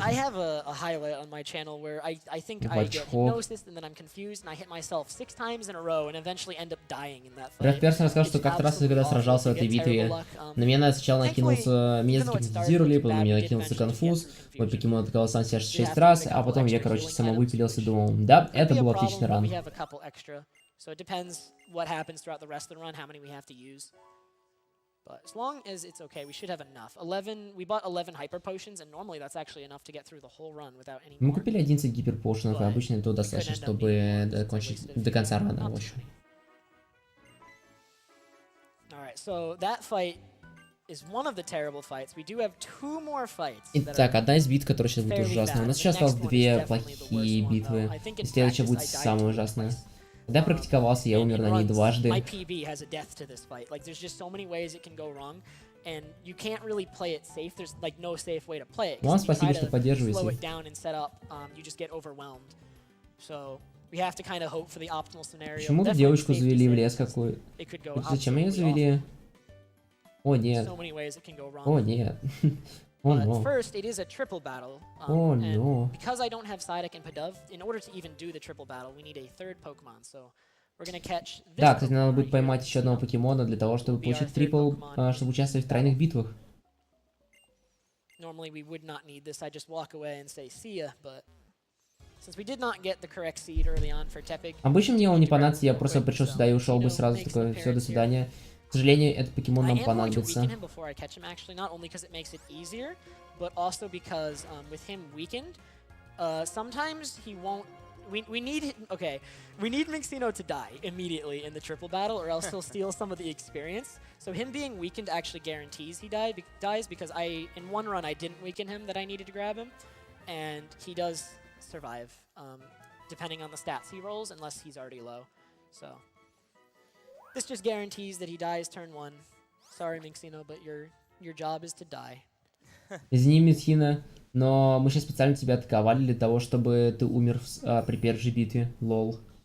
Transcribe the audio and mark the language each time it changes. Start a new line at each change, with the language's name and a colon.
English: I have a highlight on my channel where I think I get Hypnosis, and then I'm confused, and I hit myself 6 times in a row, and eventually end up dying in that fight.
Russian: Рэд Персон рассказал, что как-то раз, когда сражался в этой битве, на меня сначала накинулся, меня загипнотизировали, потом на меня накинулся конфуз, мой покемон атаковал сам себя 6 раз, а потом я, короче, самовыпилился, думал, да, это был отличный ран.
English: So it depends what happens throughout the rest of the run, how many we have to use. But as long as it's okay, we should have enough. We bought 11 hyper potions, and normally that's actually enough to get through the whole run without any more.
Russian: Мы купили 11 гиперпошенов, и обычно этого достаточно, чтобы закончить до конца рана, в общем.
English: Alright, so that fight is one of the terrible fights. We do have 2 more fights.
Russian: Итак, одна из битв, которая сейчас будет ужасная. У нас сейчас осталось 2 плохие битвы, и следующая будет самая ужасная. Когда практиковался, я умер на ней дважды.
English: My PB has a death to this fight. Like, there's just so many ways it can go wrong, and you can't really play it safe. There's like no safe way to play it.
Russian: Вам спасибо, что поддерживаете.
English: Slow it down and set up, you just get overwhelmed. So we have to kind of hope for the optimal scenario.
Russian: Почему-то девочку завели в лес какой. Зачем ее завели? О нет. О нет.
English: Oh no. First, it is a triple battle. Oh and no. Because I don't have Psyduck and Pidove, in order to even do the triple battle, we need a third Pokemon. So we're gonna catch this.
Russian: Да, кстати, надо будет поймать еще одного покемона для того, чтобы получить трипл, чтобы участвовать в тройных битвах.
English: Normally we would not need this. I just walk away and say see ya, but since we did not get the correct seed early on for Tepig.
Russian: Обычно мне он не понадобится, я просто пришел сюда и ушел бы сразу, такой, все, до свидания. К сожалению, этот покемон нам понадобится.
English: Not only because it makes it easier, but also because with him weakened, sometimes he won't. We need Minxino to die immediately in the triple battle, or else he'll steal some of the experience. So him being weakened actually guarantees he dies because in one run I didn't weaken him that I needed to grab him, and he does survive depending on the stats he rolls unless he's already low. So. This just guarantees that he dies turn 1. Sorry, Minxino, but your job is to die.
Russian: Извини, Минхина, но мы сейчас специально тебя атаковали для того, чтобы ты умер при первой же битве. Лол.